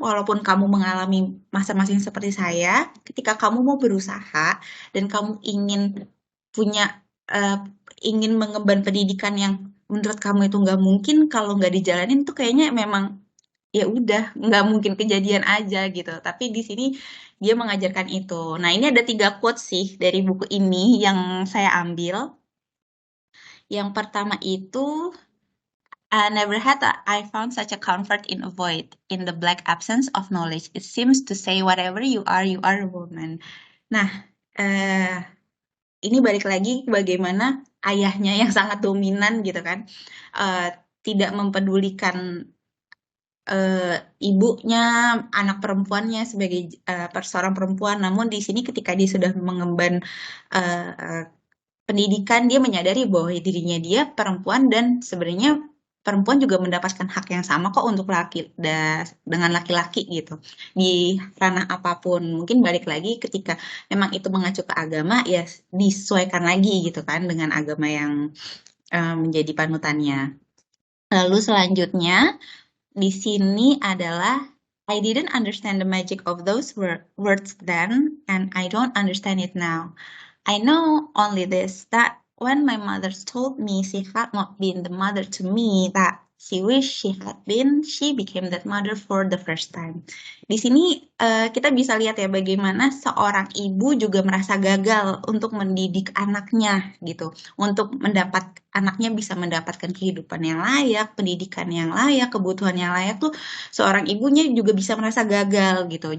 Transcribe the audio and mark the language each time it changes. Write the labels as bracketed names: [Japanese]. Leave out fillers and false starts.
[Indonesian] Walaupun kamu mengalami masa-masa yang seperti saya, ketika kamu mau berusaha dan kamu ingin punya ingin mengemban pendidikan yang menurut kamu itu nggak mungkin, kalau nggak dijalanin tuh kayaknya memang ya udah nggak mungkin kejadian aja gitu. Tapi di sini dia mengajarkan itu. Nah, ini ada 3 quotes sih dari buku ini yang saya ambil. Yang pertama itu, [English] never had I found such a comfort in a void, in the black absence of knowledge. It seems to say whatever you are a woman. [Indonesian] Nah, ini balik lagi bagaimana ayahnya yang sangat dominan gitu kan, tidak mempedulikan ibunya, anak perempuannya sebagai seorang perempuan. Namun di sini ketika dia sudah mengemban pendidikan, dia menyadari bahwa dirinya dia perempuan dan sebenarnya perempuan juga mendapatkan hak yang sama kok untuk dengan laki-laki gitu di ranah apapun. Mungkin balik lagi ketika memang itu mengacu ke agama, ya disesuaikan lagi gitu kan dengan agama yang menjadi panutannya. Lalu selanjutnya di sini adalah, [English] I didn't understand the magic of those words then, and I don't understand it now. I know only this, that when my mother told me she had not been the mother to me that she wished she had been, she became that mother for the first time. [Indonesian] Di sini kita bisa lihat ya bagaimana seorang ibu juga merasa gagal untuk mendidik anaknya gitu, untuk anaknya bisa mendapatkan kehidupan yang layak, pendidikan yang layak, kebutuhan yang layak tuh seorang ibunya juga bisa merasa gagal gitu.